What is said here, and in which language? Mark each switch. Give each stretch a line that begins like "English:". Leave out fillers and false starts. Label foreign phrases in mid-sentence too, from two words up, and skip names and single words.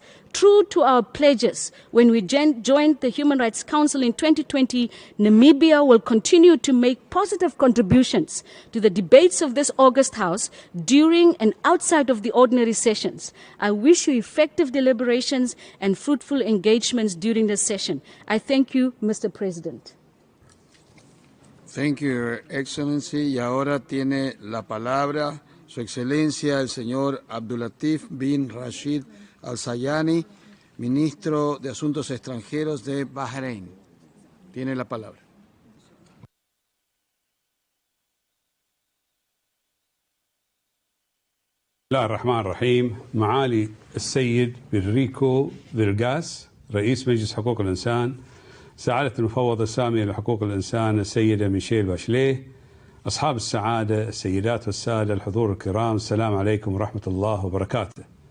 English: True to our pledges when we joined the Human Rights Council in 2020, Namibia will continue to make positive contributions to the debates of this August House during and outside of the ordinary sessions. I wish you effective deliberations and fruitful engagements during this session. I thank you, Mr. President. Thank you, Your Excellency.
Spanish: Y ahora tiene la palabra Su Excelencia el señor Abdulatif bin Rashid Al-Sayani, Ministro de Asuntos Extranjeros de Bahrein. Tiene la palabra.
Arabic: بسم الله الرحمن الرحيم. معالي السيد بيريكو فيرغاس رئيس مجلس حقوق الإنسان، سعادة المفوضة السامية لحقوق الإنسان السيدة ميشيل باشليه، أصحاب السعادة السيدات والسادة الحضور الكرام، السلام عليكم ورحمة الله وبركاته.